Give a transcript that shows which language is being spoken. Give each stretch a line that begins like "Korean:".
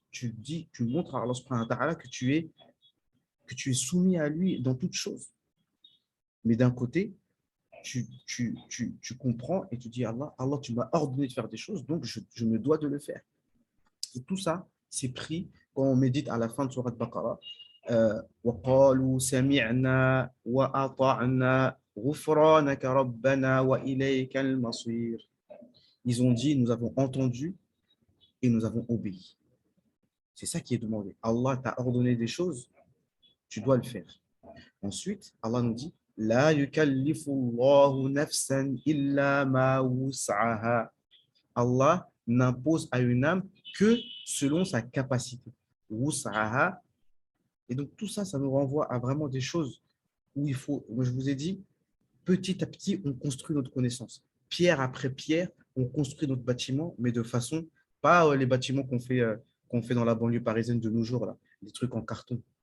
French: tu dis, tu montres à Allah subhanahu wa ta'ala que tu es soumis à lui dans toutes choses. Mais d'un côté, tu comprends et tu dis Allah, tu m'as ordonné de faire des choses, donc je me dois de le faire. Et tout ça, c'est pris quand on médite à la fin de Surat Baqarah.
Arabic: وقالوا سمعنا وأطعنا غفرانك ربنا وإليك المصير.
French: Ils ont dit, nous avons entendu et nous avons obéi. C'est ça qui est demandé. Allah t'a ordonné des choses, tu dois le faire. Ensuite, Allah nous dit,
Arabic: لا يكلف الله نفسا إلا ما وسعها.
French: Allah n'impose à une âme que selon sa capacité. Wus'aha. Et donc tout ça, ça nous renvoie à vraiment des choses où il faut, moi je vous ai dit, petit à petit, on construit notre connaissance. Pierre après pierre, on construit notre bâtiment, mais de façon, pas les bâtiments qu'on fait dans la banlieue parisienne de nos jours, là, des trucs en carton.